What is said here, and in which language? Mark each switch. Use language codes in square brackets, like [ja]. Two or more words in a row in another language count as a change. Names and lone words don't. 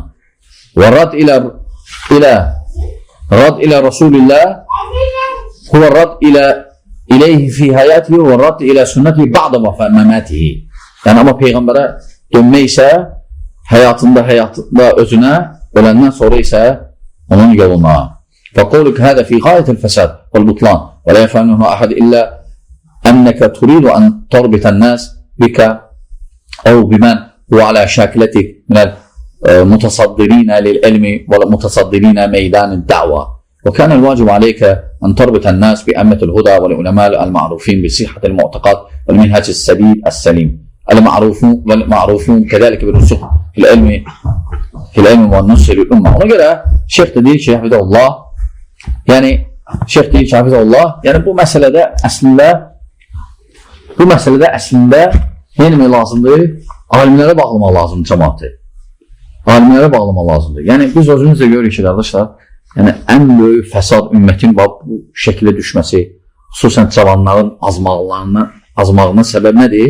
[ar] والرد إلى رسول الله هو الرد إليه في حياته والرد إلى سنته بعد مماته. [az] Yəni, amma Peyğəmbərə dönmək isə həyatında özünə, öləndən sonra isə onun yoluna. [ar] فَقَوْلُكَ هَذَا فِي غَايَةِ الْفَسَادِ وَالْبُطْلَانِ وَلَا يَفْعَلُهُ أَحَدٌ إِلَّا أَنَّكَ تُرِيدُ أَنْ تَرْبِطَ النَّاسَ بِكَ أَوْ بِمَنْ هُوَ عَلَى شَاكِلَتِكَ مِنَ المتصدرين للعلم والمتصدرين ميدان الدعوة وكان الواجب عليك أن تربط الناس بأئمة الهدى والعلماء المعروفين بصحة المعتقد والمنهج السديد السليم المعروفون كذلك بالرسوخ في العلم والنصر للأمة. [az] Ona göre Şeyh de deyir ki, Hafizullah, yani Şeyh deyir ki, Hafizullah, yani bu meselede əslində nə etmək lazımdır? Alimlərə bağlamaq lazımdır cəmaatı. Alimlərə bağlamaq lazımdır. Yəni biz özümüz də görürük ki, qardaşlar, yəni ən böyük fəsad ümmətin bu şəkildə düşməsi, xüsusən cavanların azmağına səbəb nədir?